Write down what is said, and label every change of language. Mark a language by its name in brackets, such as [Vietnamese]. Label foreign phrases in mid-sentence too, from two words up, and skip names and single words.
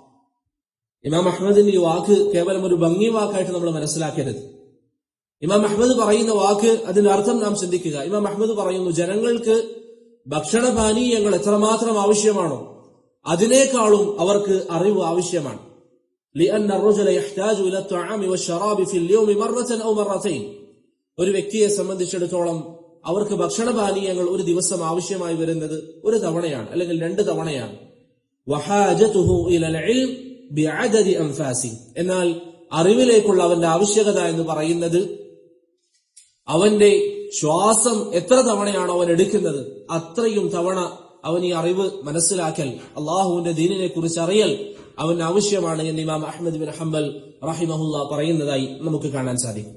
[Malayalam] ഇമാം അഹ്മദിന്റെ ഈ വാക്ക് കേവലം ഒരു ഭംഗി വാക്കായിട്ട് നമ്മൾ മനസ്സിലാക്കരുത്. ഇമാം അഹ്മദ് പറയുന്ന വാക്ക്, അതിന്റെ അർത്ഥം നാം ചിന്തിക്കുക. ഇമാം അഹ്മദ് പറയുന്നു, ജനങ്ങൾക്ക് ഭക്ഷണപാനീയങ്ങൾ എത്രമാത്രം ആവശ്യമാണോ അതിനേക്കാളും അവർക്ക് അറിവ് ആവശ്യമാണ്. [Arabic] لأن الرجل يحتاج إلى الطعام والشراب في اليوم مرة أو مرتين. [Malayalam] ഒരു വ്യക്തിയെ സംബന്ധിച്ചിടത്തോളം അവർക്ക് ഭക്ഷണപാനീയങ്ങൾ ഒരു ദിവസം ആവശ്യമായി വരുന്നത് ഒരു തവണയാണ്, അല്ലെങ്കിൽ 2 തവണയാണ്. [Arabic] وحاجته إلى العلم بعدد أنفاس. [Malayalam] എന്നാൽ അറിവിലേക്കുള്ള അവന്റെ ആവശ്യകത എന്ന് പറയുന്നത് അവന്റെ ശ്വാസം എത്ര തവണയാണോ അവൻ എടുക്കുന്നത് അത്രയും തവണ അവൻ ഈ അറിവ് മനസ്സിലാക്കൽ, അള്ളാഹുവിന്റെ ദീനിനെ കുറിച്ച് അറിയൽ അവന് ആവശ്യമാണ് എന്ന് ഇമാം അഹ്മദ് ബിൻ ഹംബൽ റഹിമഹുല്ലാ പറയുന്നതായി നമുക്ക് കാണാൻ സാധിക്കും.